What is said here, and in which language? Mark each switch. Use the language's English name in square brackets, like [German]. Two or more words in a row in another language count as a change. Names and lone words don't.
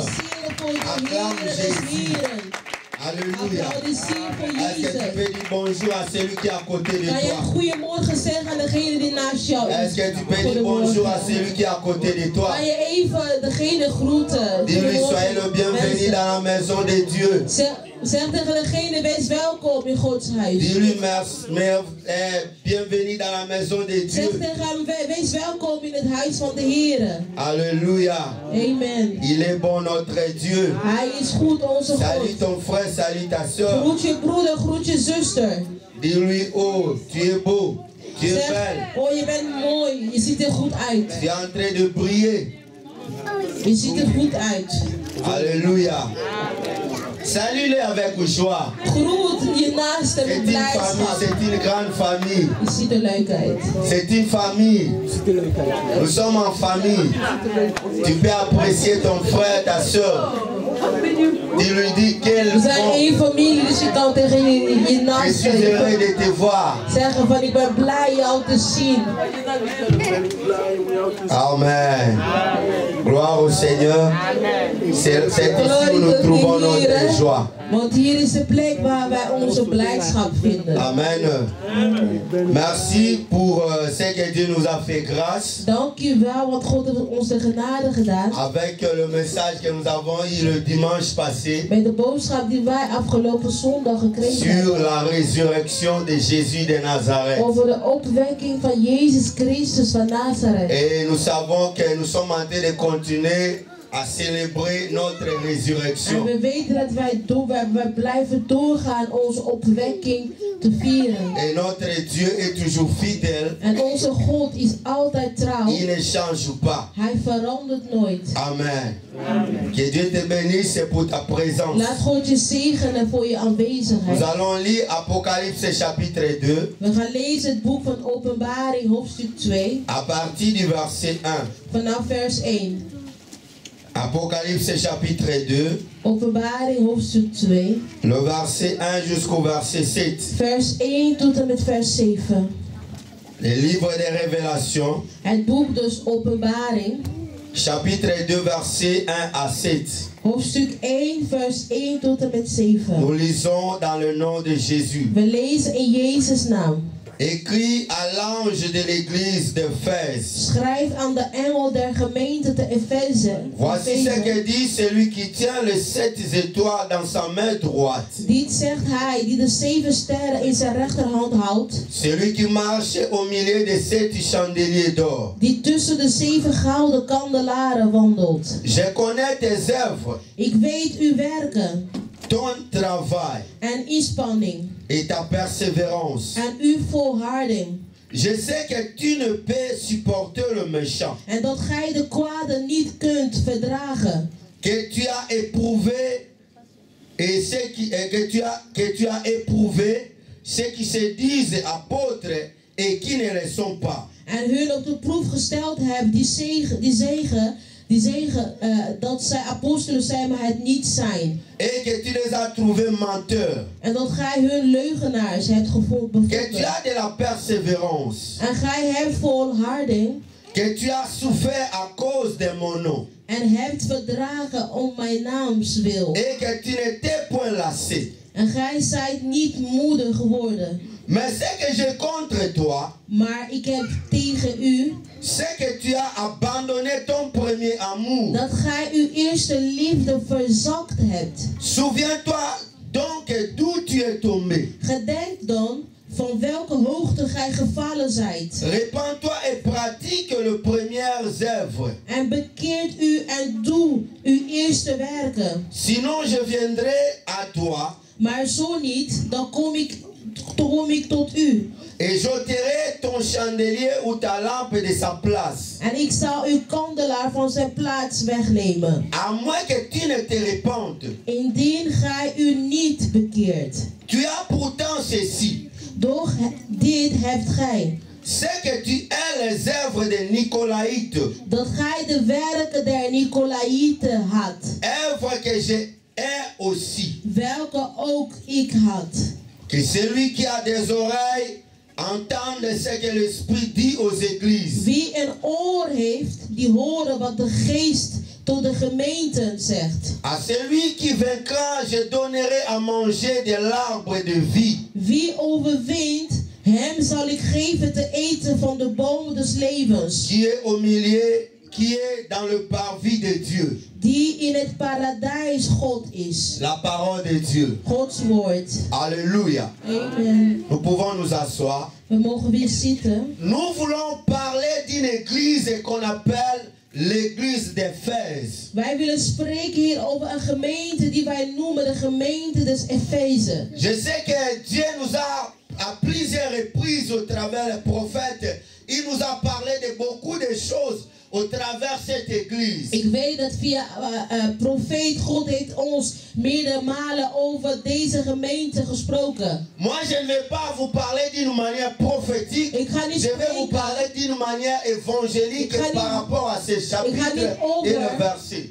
[French] Acclame Jésus. Alléluia. Est-ce que tu peux dire bonjour à celui qui est à côté de toi? Est-ce que tu peux dire bonjour à celui qui est à côté de toi? Dis-lui, soyez le bienvenu dans la maison de Dieu. [Dutch] Zeg tegen degene, wees welkom in Gods huis. [French] Dis-lui, bienvenue dans la maison de Dieu. [Dutch] Zeg tegen hem, wees welkom in het huis van de Heer. [French] Alléluia. Amen. Il est bon notre Dieu. [Dutch] Hij is goed, onze God. [French] Salut ton frère, salut ta soeur. [Dutch] Groet je broeder, groet je zuster. [French] Dis-lui, oh, tu es beau, tu es [Dutch] Zeg, [French] belle. [Dutch] oh, je bent mooi, je ziet er goed uit. [French] Tu es en train de briller. [Dutch] Je ziet er goed uit. [French] Alléluia. Salue-les avec joie. [Dutch] Groet je naaste met blijdschap. [French] C'est une grande famille. [Dutch] Je ziet er leuk uit. [French] C'est une famille. Nous sommes en famille. Tu peux apprécier ton frère, ta soeur. Tu lui dis quel [Dutch] We zijn één familie, dus je kan tegen je naaste [French] je suis heureux de te voir. [Dutch] zeggen van ik ben blij jou te zien. [French] Amen. Gloire au Seigneur. C'est ici où nous trouvons notre joie. [Dutch] Want hier is de plek waar wij onze blijdschap vinden. [French] Amen. Merci pour ce que Dieu nous a fait grâce. [Dutch] Dank u wel, want God heeft ons de genade gedaan. [French] Avec le message que nous avons eu le dimanche passé. [Dutch] Met de boodschap die wij afgelopen zondag gekregen [French] sur [Dutch] hebben. [French] la résurrection de Jésus de Nazareth. [Dutch] Over de opwekking van Jezus Christus van Nazareth. [French] Et nous savons que nous sommes en train de continuer à célébrer notre résurrection. [Dutch] En we weten dat wij blijven doorgaan onze opwekking te vieren. [French] Et notre Dieu est toujours fidèle. [Dutch] En onze God is altijd trouw. [French] Il ne change pas. [Dutch] Hij verandert nooit. [French] Amen. Que Dieu te bénisse pour ta présence. [Dutch] Laat God je zegenen voor je [French] Nous [Dutch] aanwezigheid. [French] allons lire Apocalypse chapitre 2. [Dutch] We gaan lezen het boek van Openbaring hoofdstuk 2. [French] À partir du verset 1. [Dutch] Vanaf vers 1. [French] Apocalypse chapitre 2. [Dutch] Openbaring hoofdstuk 2. [French] Le verset 1 jusqu'au verset 7. [Dutch] Vers 1 tot en met vers 7. [French] Le livre des révélations. [Dutch] Het boek dus Openbaring. [French] Chapitre 2 verset 1 à 7. [Dutch] Hoofdstuk 1 vers 1 tot en met 7. [French] Nous lisons dans le nom de Jésus. [Dutch] We lezen in Jezus' naam. [French] Écrit à l'ange de l'église d'Éphèse. [Dutch] Schrijf aan de engel der gemeente te Efeze. [French] Voici ce que dit celui qui tient les 7 étoiles dans sa main droite. [Dutch] Dit zegt hij die de 7 sterren in zijn rechterhand houdt. [French] Celui qui marche au milieu des 7 chandeliers d'or. [Dutch] Die tussen de 7 gouden kandelaren wandelt. [French] Je connais tes œuvres. [Dutch] Ik weet uw werken. [French] Ton travail. [Dutch] En inspanning. [French] Et ta persévérance. [Dutch] En uw volharding. [French] Je sais que tu ne peux supporter le méchant. [Dutch] En dat gij de kwade niet kunt verdragen. [French] Que tu as éprouvé et que tu as éprouvé ceux qui se disent apôtres et qui ne le sont pas. [Dutch] En hun op de proef gesteld hebt die zegen Die zeggen dat zij apostelen zijn, maar het niet zijn. [French] Et que tu les as trouvés menteurs. [Dutch] En dat gij hun leugenaars hebt gevonden. [French] Que tu as de la persévérance. [Dutch] En gij hebt volharding. [French] Que tu as souffert à cause de mon nom. [Dutch] En hebt verdragen om mijn naams wil. [French] Et que tu n'étais point lassé. [Dutch] En gij zijt niet moedig geworden. [French] Mais ce que j'ai contre toi, [Dutch] maar ik heb tegen u, [French] c'est que tu as abandonné ton premier amour. [Dutch] Dat gij uw eerste liefde verzakt hebt. [French] Souviens-toi donc d'où tu es tombé. [Dutch] Gedenk dan van welke hoogte gij gevallen zijt. [French] Repens-toi et pratique les premières œuvres. [Dutch] En bekeert u en doe uw eerste werken. [French] Sinon je viendrai à toi. [Dutch] Maar zo niet, dan kom ik tot u. [French] Et j'ôterai ton chandelier ou ta lampe de sa place. [Dutch] En ik zal uw kandelaar van zijn plaats wegnemen. [French] À moins que tu ne te repentes. [Dutch] Indien gij u niet bekeert. [French] Tu as pourtant ceci. [Dutch] Doch dit hebt gij. [French] C'est que tu hais les œuvres des Nicolaïtes. [Dutch] Dat gij de werken der Nicolaïten had. [French] Œuvres que je hais aussi. [Dutch] Welke ook ik had. [French] Que celui qui a des oreilles entende ce que l'Esprit dit aux églises. [Dutch] Wie een oor heeft, die horen wat de geest tot de gemeenten zegt. [French] À celui qui vaincra, je donnerai à manger de l'arbre de vie. [Dutch] Wie overwint, hem zal ik geven te eten van de boom des levens. [French] Qui est au milieu, qui est dans le parvis de Dieu. [Dutch] Die in het paradijs God is. [French] La parole de Dieu. [Dutch] Gods woord. [French] Alléluia. Amen. Nous pouvons nous asseoir. [Dutch] We mogen weer zitten. [French] Nous voulons parler d'une église qu'on appelle l'église d'Éphèse. [Dutch] Wij willen spreken hier over een gemeente die wij noemen de gemeente des Efeze. [French] Je sais que Dieu nous a à plusieurs reprises au travers des prophètes, il nous a parlé de beaucoup de choses au travers cette église. [Dutch] Ik weet dat via profeet God heeft ons meerdere malen over deze gemeente gesproken. [French] Moi je ne vais pas vous parler d'une manière prophétique. [Dutch] Ik ga niet [French] je vais vous parler d'une manière évangélique par rapport à ces chapitres et le verset.